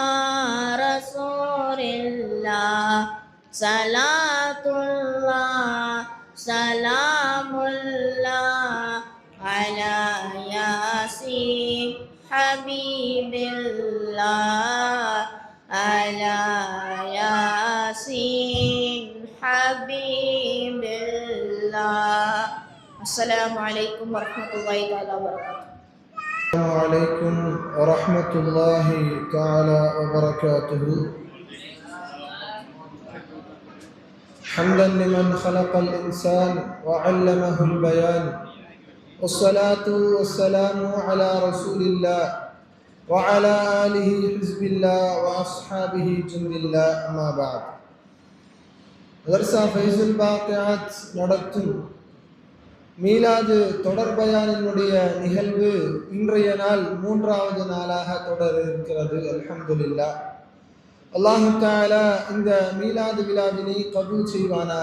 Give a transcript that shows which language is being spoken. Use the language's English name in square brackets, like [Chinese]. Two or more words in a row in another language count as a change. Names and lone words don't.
[Arabic] رسول الله صلاة الله سلام الله على ياسين حبيب الله على ياسين حبيب الله. السلام عليكم ورحمة الله تعالى وبركاته. السلام عليكم ورحمة الله تعالى وبركاته. حمدا لمن خلق الإنسان وعلمه البيان والصلاة والسلام على رسول الله وعلى آله حزب الله وأصحابه جند الله أما بعد. [Tamil] மதர்சா ஃபைசுல் பாக்கியாத் நடத்தும் மீலாது தொடர்பயானினுடைய நிகழ்வு இன்றைய நாள் 3வது நாளாக தொடர இருக்கிறது. அல்ஹம்துலில்லாஹ். [Arabic] الله تعالى [Tamil] இந்த மீலாது விழாவினை கபூல் செய்வானாக.